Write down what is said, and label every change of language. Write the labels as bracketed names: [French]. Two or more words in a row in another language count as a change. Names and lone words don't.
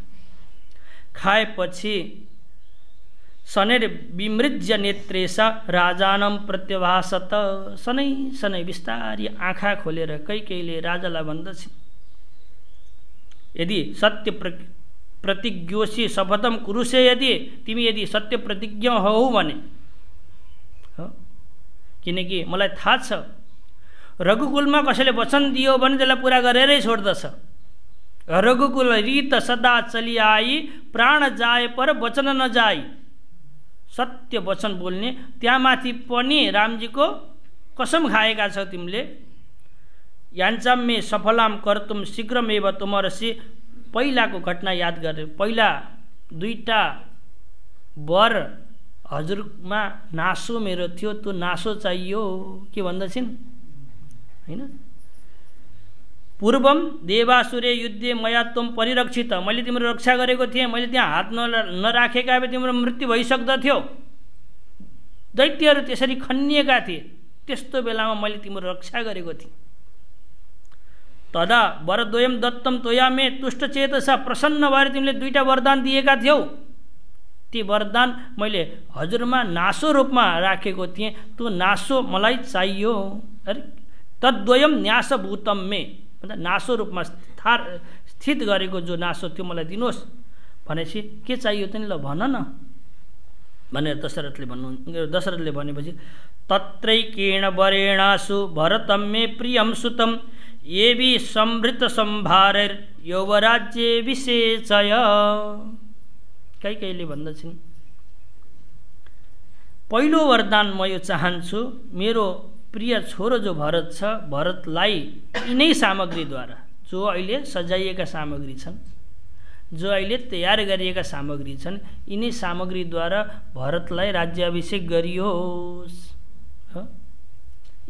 [Sanskrit] खाएपछि शनैर विमृज्य नेत्रेसा राजानम प्रत्यभासत। [Nepali] शनै शनै बिस्तारी आँखा खोलेर कैकेयीले राजालाई भन्दछ, [Sanskrit] यदि सत्य प्रतिज्ञोसी शपथम कुरुसे, [Nepali] यदि तिमी यदि सत्य प्रतिज्ञ हौ भने, किनकि मलाई थाहा छ रघुकुलमा कसैले वचन दियो भने त्यसलाई पुरा गरेरै छोड्दछ। [Awadhi] रघुकुल रीत सदा चलिआई, प्राण जाए पर वचन नजाई। [Nepali] सत्य वचन बोल्ने, त्यहाँ माथि पनि रामजीको कसम खाएका छौ तिमीले। [Sanskrit] याञ्चाम्मे सफलाम कर्तुम शीघ्रमेव तुमरसी। [Nepali] पहिलाको घटना याद गरे, पहिला दुईटा वर हजुरमा नासो मेरो थियो, त्यो नासो चाहियो। के भन्दछिन् हैन, [Sanskrit] पूर्वम देवासुरे युद्धे मया त्वम परिरक्षित। [Nepali] मैले तिम्रो रक्षा गरेको थिएँ, मैले त्यहाँ हात नराखेका भए तिम्रो मृत्यु भइसक्दथ्यो। दैत्यहरू त्यसरी खनिएका थिए, त्यस्तो बेलामा मैले तिम्रो रक्षा गरेको थिएँ। [Sanskrit] तदा वरद्वयम दत्तम त्वया मे तुष्टचेतसा, [Nepali] प्रसन्न भएर तिमीले दुईटा वरदान दिएका थियौ। ती वरदान मैले हजुरमा नासो रूपमा राखेको थिएँ, त्यो नासो मलाई चाहियो। अरे [Sanskrit] तद्वयम न्यासभूतम मे, [Nepali] मतलब नासो रूपमा स्थित गरेको जो नासो त्यो मलाई दिनुहोस् भनेपछि के चाहियो त नि, ल भन न भनेर दशरथले भनेपछि [Sanskrit] तत्रैकेण वरेणासु भरतं मे प्रियं सुतं येबि समृत सम्भारैर् यौवराज्ये विशेषय। [Nepali] कैकेयीले भन्दछिन्, पहिलो वरदान म यो चाहन्छु, मेरो प्रिय छोरो जो भरत छ, भरतलाई यिनै सामग्रीद्वारा, जो अहिले सजाइएका सामग्री छन्, जो अहिले तयार गरिएका सामग्री छन्, यिनै सामग्रीद्वारा भरतलाई राज्याभिषेक गरियोस्।